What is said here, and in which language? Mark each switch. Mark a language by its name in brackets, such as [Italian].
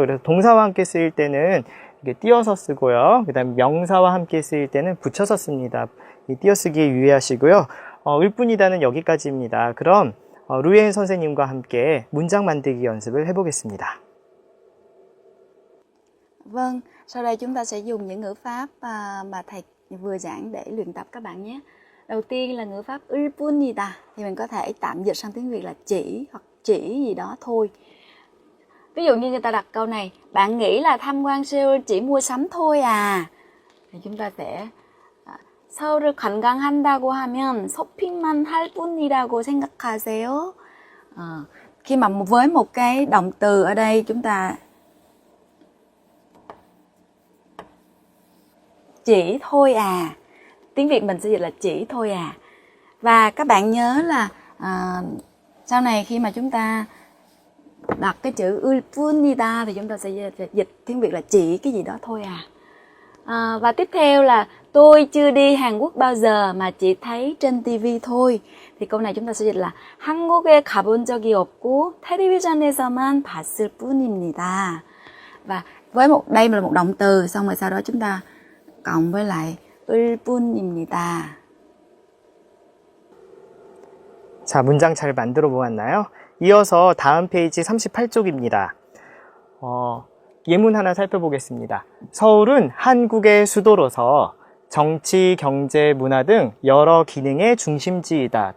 [Korean] 그래서 동사와 함께 쓰일 때는 이게 띄어서 쓰고요. 그 다음에 명사와 함께 쓰일 때는 붙여서 씁니다. 이 띄어쓰기에 유의하시고요. 을 뿐이다는 여기까지입니다. 그럼 루이엔 선생님과 함께 문장 만들기 연습을 해보겠습니다. [Vietnamese] Vâng, sau đây chúng ta sẽ dùng những ngữ pháp mà thầy vừa giảng để luyện tập các bạn nhé. Đầu tiên là ngữ pháp 을 뿐이다 thì mình có thể tạm dịch sang tiếng Việt là chỉ hoặc chỉ gì đó thôi. Ví dụ như người ta đặt câu này, bạn nghĩ là tham quan Seoul chỉ mua sắm thôi à? Thì chúng ta sẽ [Korean] 서울을 관광한다고 하면 쇼핑만 할 뿐이라고 생각하세요. [Vietnamese] Khi mà với một cái động từ ở đây chúng ta chỉ thôi à. Tiếng Việt mình sẽ dịch là chỉ thôi à. Và các bạn nhớ là sau này khi mà chúng ta đặt cái chữ 을 뿐이다 thì chúng ta sẽ dịch tiếng Việt là chỉ cái gì đó thôi à. Và tiếp theo là tôi chưa đi Hàn Quốc bao giờ mà chỉ thấy trên TV thôi. Thì câu này chúng ta sẽ dịch là [Korean] 한국에 가본 적이 없고 텔레비전에서만 봤을 뿐입니다. [Vietnamese] Và với đây là một động từ, xong rồi sau đó chúng ta cộng với lại 을 뿐입니다. [Korean] 자, 문장 잘 만들어 보았나요? 이어서 다음 페이지 38쪽입니다. 예문 하나 살펴보겠습니다. 서울은 한국의 수도로서 정치, 경제, 문화 등 여러 기능의 중심지이다.